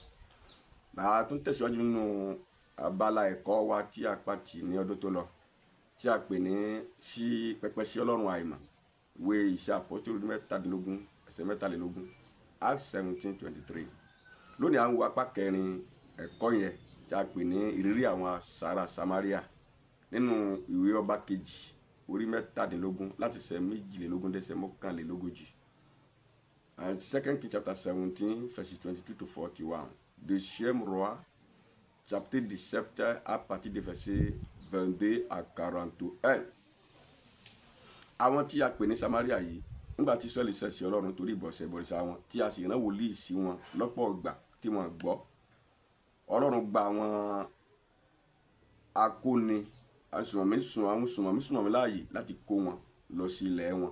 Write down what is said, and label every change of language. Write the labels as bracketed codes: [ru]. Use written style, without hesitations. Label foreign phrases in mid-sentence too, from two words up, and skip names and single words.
[yo] Màá tún tẹ̀síwájú nínú abala ẹ̀kọ́ wa tí a pàtì ní ọdún tó lọ tí a pè ní sí pẹpẹ sí Ọlọ́run àìmọ̀, ìwé Iṣẹ́ Àpọ́stélì 17 ẹsẹ̀ 23, Acts 17:23. Lónìí à ń wo apá kẹrin ẹ̀kọ́ yẹn tí a pè ní ìrírí àwọn ará Samaria nínú ìwé Ọba kejì orí 17 láti ẹsẹ̀ 22 dé ẹsẹ̀ 41. [en] Second Kings chapter 17 verses 22-41. [fr] Deuxième Roi chapitre 17 à partir des versets 22 à 41. [yo] Àwọn tí a pè ní Samaria yìí nígbà tí Ísírẹ́lì ṣẹ̀ sí Ọlọ́run torí ìbọ̀rìṣà wọn tí a sì rán wòlíì sí wọn lọ́pọ̀ ìgbà tí wọ́n gbọ́, Ọlọ́run gba àwọn akóni asùnmọ̀mí láàyè láti kó wọn lọ sí ilẹ̀ wọn.